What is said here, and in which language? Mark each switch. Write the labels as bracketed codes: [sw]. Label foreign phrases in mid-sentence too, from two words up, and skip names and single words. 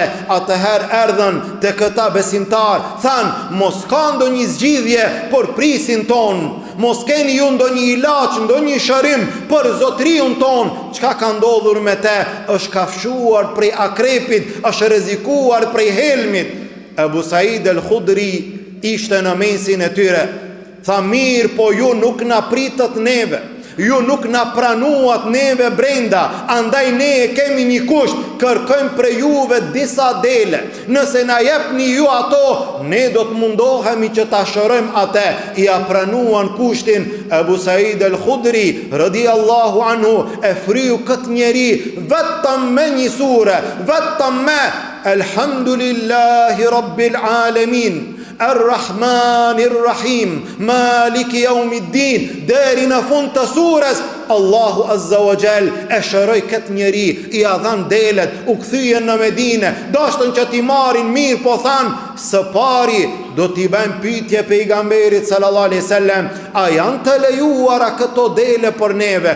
[sq] Atëherë erdhën te këta besimtar, than, mos ka ndonjë zgjidhje për prisin ton, mos keni ju ndonjë ilaç, ndonjë shërim për zotriun ton. Çka ka ndodhur me te? Është kafshuar prej akrepit, është rrezikuar prej helmit. Abu Said al-Khudri ishte në mesin e tyre. Tha, mirë po ju nuk na pritët neve, ju nuk na pranuat neve brenda, andaj ne e kemi një kusht, kërkojmë për juve disa dele. Nëse na jepni ju ato, ne do të mundohemi që ta shërojmë atë. I a pranuan kushtin. Abu Said al-Khudri [ar] رضي الله عنه [sq] e fryu këtë njeri vetëm me një sure, vetëm me [ar] الحمد لله رب العالمين، الرحمن الرحيم، مالك يوم الدين, [sq] deri në fund të surës. Allahu [ar] عز وجل [sq] e shëroi këtë njeri, i dhan delet, u kthyen në Medinë, dashtën që t'i marrin mirë, po than, së pari do t'i bëjmë pyetje pejgamberit [ar] صلى الله عليه وسلم, [sq] a janë të lejuara këto dele për neve?